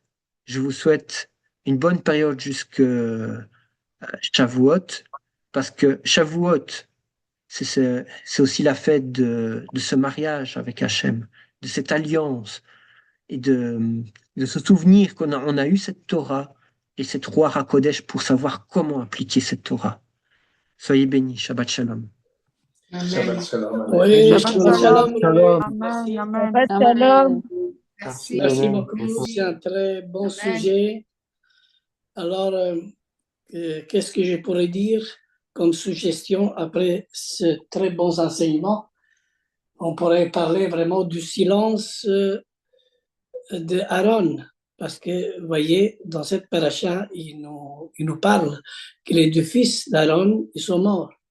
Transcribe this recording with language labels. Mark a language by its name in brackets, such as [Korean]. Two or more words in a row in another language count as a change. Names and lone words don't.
[French] Je vous souhaite une bonne période jusque Shavuot, parce que Shavuot, c'est aussi la fête de ce mariage avec Hachem, de cette alliance et de se souvenir on a eu cette Torah et cette [Hebrew] רוח הקודש [French] pour savoir comment appliquer cette Torah. Soyez bénis, [Hebrew] שבת שלום. שבת שלום. [French] Oui, [Hebrew] Shabbat Shabbat shalom. Shalom. אמן, אמן. שבת שלום. [French] Merci beaucoup. C'est un très bon sujet. Alors, qu'est-ce que je pourrais dire comme suggestion après ce très bon enseignement? On pourrait parler vraiment du silence de Aaron, parce que, vous voyez, dans cette paracha, il nous parle que les deux fils d'Aaron, ils sont morts.